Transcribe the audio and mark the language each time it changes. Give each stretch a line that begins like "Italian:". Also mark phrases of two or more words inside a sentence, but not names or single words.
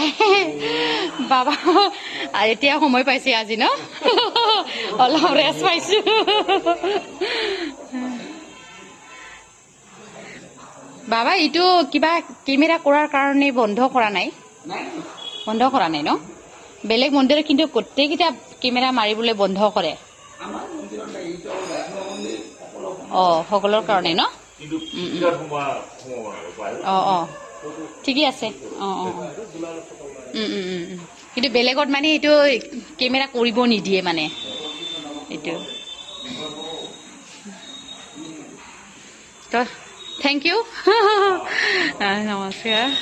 Assamese: बाबा এতিয়া সময় পাইছে আজি ন, অলপ ৰেষ্ট পাইছো। বাবা এইটো কিবা কেমেৰা কৰাৰ কাৰণে বন্ধ কৰা নাই? বন্ধ কৰা নাই ন? বেলেগ মন্দিৰত কিন্তু গোটেইকেইটা কেমেৰা মাৰিবলৈ বন্ধ কৰে। সকলৰ কাৰণে ন? ঠিকেই আছে। কিন্তু বেলেগত মানে এইটো কেমেৰা কৰিব নিদিয়ে মানে এইটো।
English: তো thank you.
Hindi: नमस्कार।